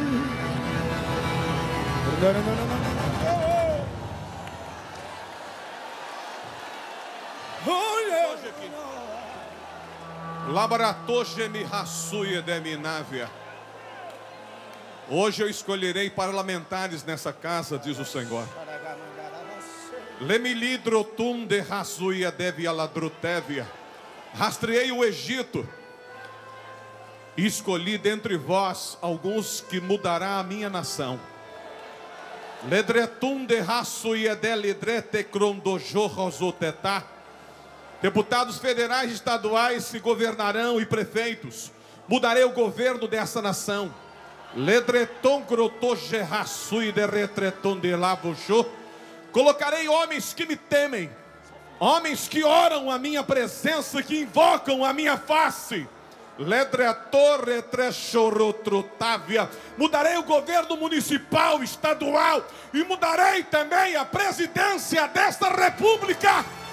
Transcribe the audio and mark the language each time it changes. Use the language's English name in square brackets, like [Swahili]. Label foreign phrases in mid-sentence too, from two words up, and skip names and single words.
[Portuguese] Labaratoge Rassuia de Minávia. Hoje eu escolherei parlamentares nessa casa, diz o Senhor. Lemilidrotum de Rassuia de Aladrutevia. Rastreei o Egito e escolhi dentre vós alguns que mudará a minha nação. Ledretum de Rassuia de Lidrete Crondojorrosotetá. Deputados federais e estaduais se governarão e prefeitos. Mudarei o governo dessa nação. Ledreton grotogerrassui de retreton de lavojô. Colocarei homens que me temem, homens que oram a minha presença, que invocam a minha face. Ledretor retrechorotrotávia. Mudarei o governo municipal, estadual, e mudarei também a presidência desta república.